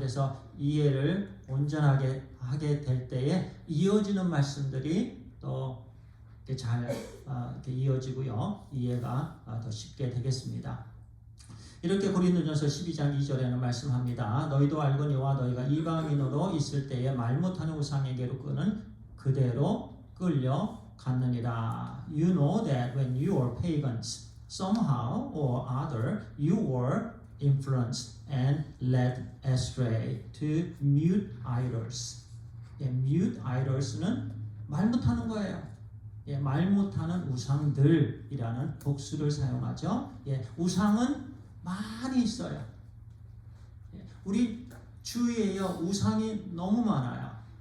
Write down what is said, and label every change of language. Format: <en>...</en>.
<ko>그래서 이해를 온전하게 하게 될 때에 이어지는 말씀들이 또 잘 이렇게 이어지고요. 이해가 더 쉽게 되겠습니다. 이렇게 고린도전서 12장 2절에는 말씀합니다. 너희도 알거니와 너희가 이방인으로 있을 때에 말 못하는 우상에게로 끄는 그대로 끌려갔느니라.</ko> <en>You know that when you were pagans, somehow or other you were influenced and led astray to mute idols.</en> <ko>mute idols는 말 못하는 거예요. 말 못하는 우상들이라는 복수를 사용하죠. 우상은 많이 있어요. 우리 주위에요 우상이 너무 많아요.</ko>